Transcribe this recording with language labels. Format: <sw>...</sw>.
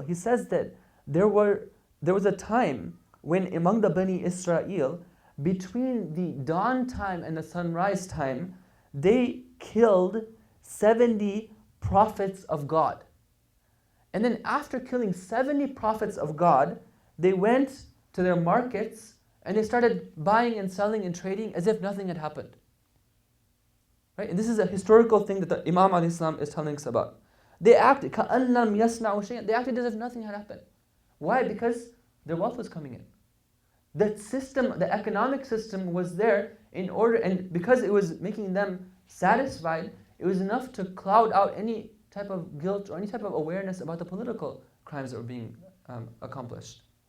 <en>He says that there was a time when among the Bani Israel, between the dawn time and the sunrise time, they killed 70 prophets of God. And then after killing 70 prophets of God, they went to their markets and they started buying and selling and trading as if nothing had happened. Right? And this is a historical thing that the Imam al-Islam is telling us about. They acted</en> <ar>كَأَنْ لَمْ يَسْمَعُوا شَيْئًا.</ar> <en>They acted as if nothing had happened. Why? Because their wealth was coming in. The system, the economic system was there in order, and because it was making them satisfied, it was enough to cloud out any type of guilt or any type of awareness about the political crimes that were being accomplished.</en>